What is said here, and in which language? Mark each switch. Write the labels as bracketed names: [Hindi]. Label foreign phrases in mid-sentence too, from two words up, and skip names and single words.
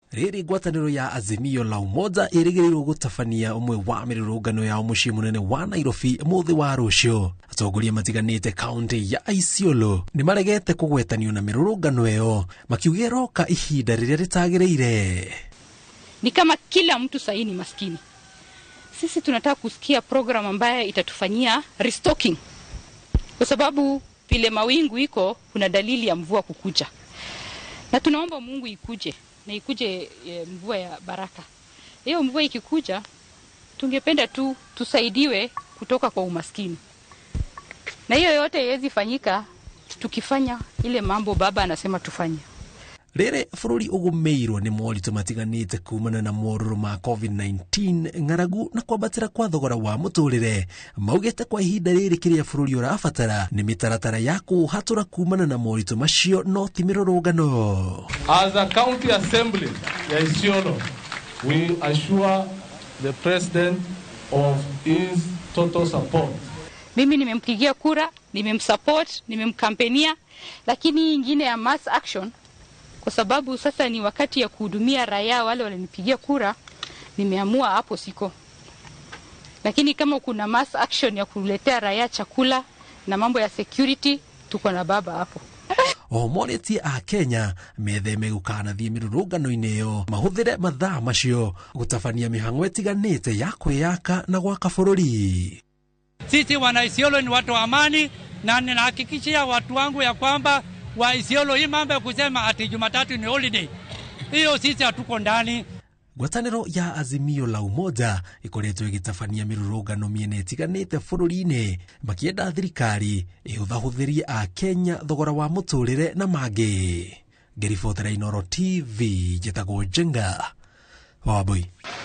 [Kikuyu] Rĩrĩ ngwatanĩro ya Azimio la Umoja ĩrĩgĩrĩirwo gũtabania ũmwe wa mĩrũrũngano ya mũciĩ mũnene wa Nairobi mũthĩ wa rũciũ. Atongoria matiganĩte kaunti ya Isiolo nĩ maregete kũgwetanio na mĩrũrũngano ĩyo, makiuga roka ihinda rĩrĩa rĩtagĩrĩire. [Swahili] Ni kama kila mtu sahi ni maskini. Sisi tunataka kusikia program ambayo itatufanyia restocking. Kwa sababu vile mawingu iko kuna dalili ya mvua kukuja. Na tunaomba Mungu ikuje na ikuje mvua ya baraka. Hiyo mvua ikikuja tungependa tu tusaidiwe kutoka kwa umaskini. Na hiyo yote haiwezi fanyika tukifanya ile mambo baba anasema tufanye. [Kikuyu] Rĩrĩ bũrũri ũgũmĩirwo nĩ moritũ matiganĩte kumana na morũrũ ma COVID-19, ng'aragu na kwambatĩra kwa thogora wa mũtũrĩre. Maugĩte kwa ihinda rĩrĩ kĩrĩa bũrũri ũrabatara nĩ mĩtaratara ya kũhatũra kumana na moritũ macio, no ti mĩrũrũngano. [English] As a county assembly ya Isiolo, we assure the president of his total support. [Swahili] Mimi nimempigia kura, nimemsupport, nimemkampenia, lakini ingine ya [English] mass action [Swahili] kwa sababu sasa ni wakati ya kuhudumia raia wale walinipigia kura, nimeamua hapo siko. Lakini kama kuna [English] mass action [Swahili] ya kuletea raia chakula na mambo ya security, tuko na baba hapo. [Kikuyu] Omonetie Akenya metheme gũkanathie mĩrũrũngano-inĩ ĩyo, mahũthĩre mathaa macio gũtabania mĩhang'o ĩtiganĩte ya kwĩyaka na gwaka bũrũri. [Swahili] Sisi wana Isiolo ni watu wa amani, na ninahakikishia watu wangu ya kwamba wa Isiolo hii mambo ya kusema ati Jumatatu ni holiday, hiyo sisi hatuko ndani. [Kikuyu] Ngwatanĩro ya Azimio la Umoja ĩkoretwo ĩgĩtabania mĩrũrũngano mĩena ĩtiganĩte bũrũri-inĩ, makĩenda thirikari ĩhũthahũthĩrie Akenya thogora wa mũtũrĩre na mangĩ. Ngĩribotera Inooro TV, njĩtagwo Jenga Wambui.